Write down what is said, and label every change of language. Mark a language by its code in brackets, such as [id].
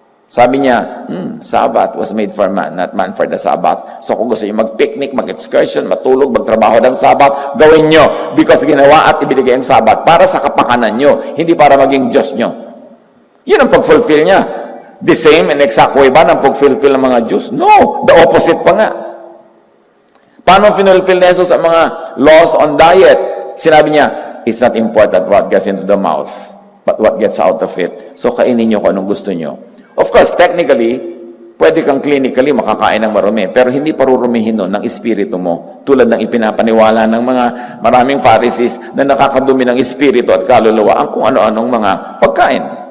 [tl] Sabi niya, [en] Sabbath was made for man, not man for the Sabbath. [tl] So kung gusto niyo mag-picnic, mag-excursion, matulog, magtrabaho ng Sabbath, gawin niyo because ginawa at ibinigay ang Sabbath para sa kapakanan niyo, hindi para maging Diyos niyo. Yun ang pag-fulfill niya. [en] The same and exact way ba ng pag-fulfill ng mga Jews? No, the opposite pa nga. [tl] Paano finulfill na Jesus ang mga laws on diet? Sinabi niya, [en] it's not important what gets into the mouth, but what gets out of it. [tl] So kainin niyo kung anong gusto niyo. [en] Of course, technically, [tl] pwede kang clinically makakain ng marumi, pero hindi parurumihin nun ng espiritu mo, tulad ng ipinapaniwala ng mga maraming Pharisees na nakakadumi ng espiritu at kaluluwa ang kung ano-anong mga pagkain.